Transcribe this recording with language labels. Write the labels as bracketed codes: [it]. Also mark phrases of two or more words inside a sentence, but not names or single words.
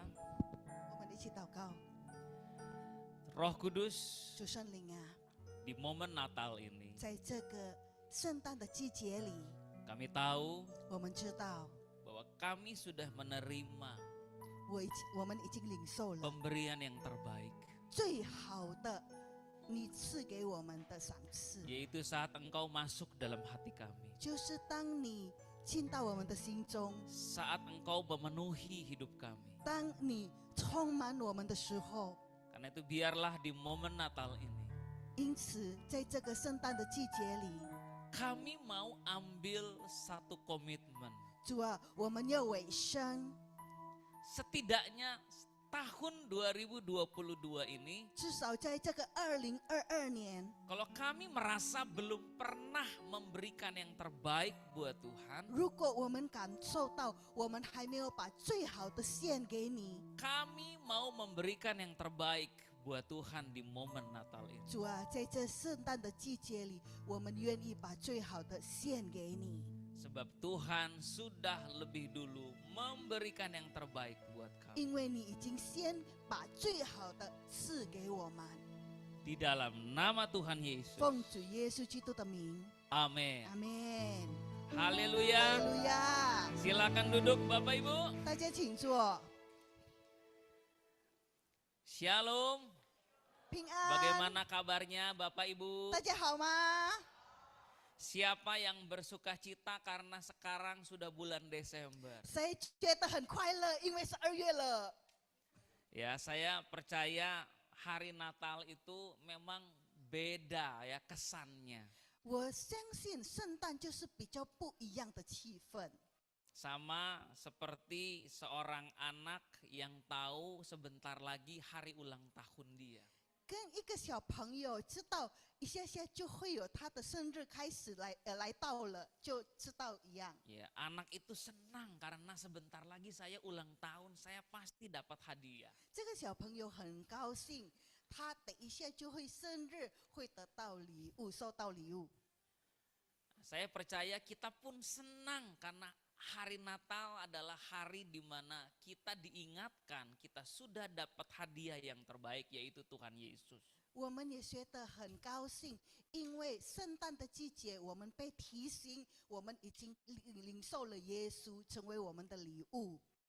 [zh] 我们一起祷告， [id] Roh Kudus, [zh] 主圣灵啊， [id] di momen Natal ini [zh] 在这个圣诞的季节里， [id] kami tahu [zh] 我们知道 [id] bahwa kami sudah menerima [zh] 我们已经领受了 [id] pemberian yang terbaik, [zh] 最好的你赐给我们的赏赐， [id] yaitu saat Engkau masuk dalam hati kami, [zh] 就是当你进到我们的心中， [id] saat Engkau memenuhi hidup kami. [zh] 当你充满我们的时候。 [id] Karena itu biarlah di momen Natal ini [zh] 因此，在这个圣诞的季节里， [id] kami mau ambil satu komitmen. [zh] 主啊，我们要委身， [id] Setidaknya tahun 2022 ini, [zh] 至少在这个2022年， [id] kalau kami merasa belum pernah memberikan yang terbaik buat Tuhan, [zh] 如果我们感受到我们还没有把最好的献给你， [id] kami mau memberikan yang terbaik buat Tuhan di momen Natal ini. [zh] 主啊，在这圣诞的季节里，我们愿意把最好的献给你， [id] Sebab Tuhan sudah lebih dulu memberikan yang terbaik buat kami. [zh] 因为你已经先把最好的赐给我们。 [id] Di dalam nama Tuhan Yesus. [zh] 奉主耶稣基督的名， [id] Amin. [zh] 阿门。 [id] Haleluya. [zh] 哈利路亚！ [id] Silakan duduk Bapak Ibu. [zh] 大家请坐， [id] Shalom. [zh] 平安。 [id] Bagaimana kabarnya Bapak Ibu? [zh] 大家好吗？ [id] Siapa yang bersuka cita karena sekarang sudah bulan Desember? [zh] 谁觉得很快乐？因为是2月了。 [id] Ya, saya percaya hari Natal itu memang beda ya kesannya. [zh] 我相信圣诞就是比较不一样的气氛， [id] Sama seperti seorang anak yang tahu sebentar lagi hari ulang tahun dia. [zh] 跟一个小朋友知道一下下就会有他的生日开始来到了，就知道一样。 [id] Ya, anak itu senang karena sebentar lagi saya ulang tahun, saya pasti dapat hadiah. [zh] 这个小朋友很高兴，他等一下就会生日，会得到礼物，收到礼物。 [id] Saya percaya kita pun senang karena hari Natal adalah hari di mana kita diingatkan kita sudah dapat hadiah yang terbaik yaitu Tuhan Yesus. [zh] 我们也觉得很高兴，因为圣诞的季节，我们被提醒，我们已经领受了耶稣，成为我们的礼物。